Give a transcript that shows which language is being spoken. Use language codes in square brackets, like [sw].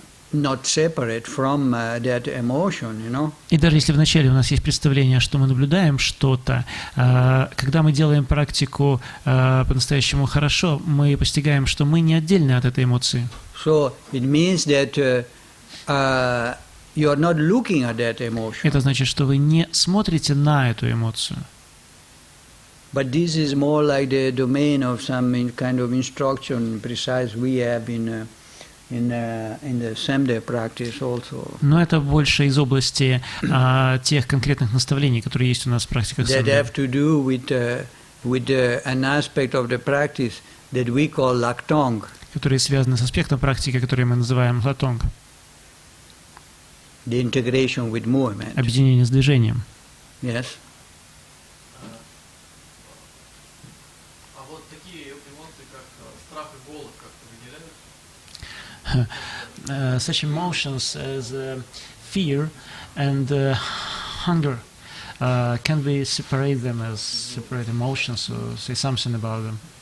[en] not separate from that emotion, you know. [ru] И даже если вначале у нас есть представление, что мы наблюдаем что-то, когда мы делаем практику по-настоящему хорошо, мы постигаем, что мы не отдельны от этой эмоции. [en] So it means that you are not looking at that emotion. [ru] Это значит, что вы не смотрите на эту эмоцию. [en] But this is more like the domain of some kind of instruction precise we have in the Samde practice also. [ru] Но это больше из области тех конкретных наставлений, которые есть у нас в практиках [en] That [ru] самдхи, [en] have to do with an aspect of the practice that we call laktong. [ru] которые связаны с аспектом практики, который мы называем латонг, [en] The integration with movement. [ru] объединение с движением. [en] Yes. [ru] А вот такие эмоции, как страх и голод, как-то выделяют? [en] Such emotions as fear and hunger, can we separate them as separate emotions or say something about them?